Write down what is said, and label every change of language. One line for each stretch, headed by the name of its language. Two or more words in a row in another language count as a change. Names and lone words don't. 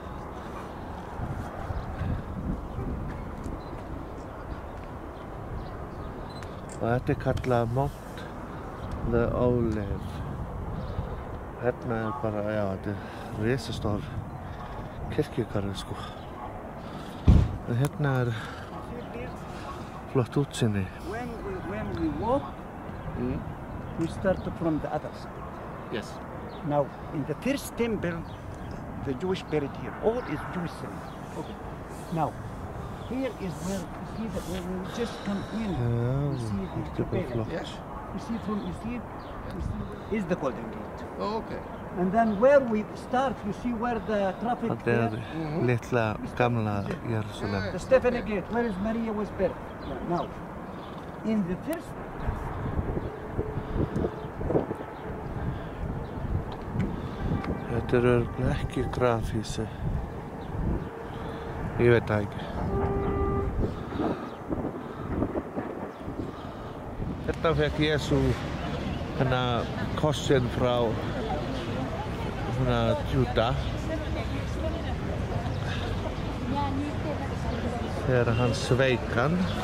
Icelandic: Og þetta er kallað Mount the Olive. Hérna er bara, já, þetta er risastór kirkjugarður, sko. En hérna er flott útsýni.
English: When we walk, we start from the other side. Yes. Now, in the first temple, the Jewish buried here. All is Jewish city. Okay. Now, here is where you see that where we just come in.
Icelandic: Ja,
English: You see
Icelandic: þetta
English: the
Icelandic: er bara flott.
English: Yes. You see is the Golden Gate. Oh, okay. And then where we start, you see where the traffic
Icelandic: Þetta
English: there.
Icelandic: er litla gamla Jerusalem.
English: The Stephanie Gate, where is Maria was buried. Now, in the first
Icelandic: Þetta er örugglega ekki grafhýsi. Ég veit það ekki. Þetta fekk Jesú kossinn frá Júda þegar hann sveik hann.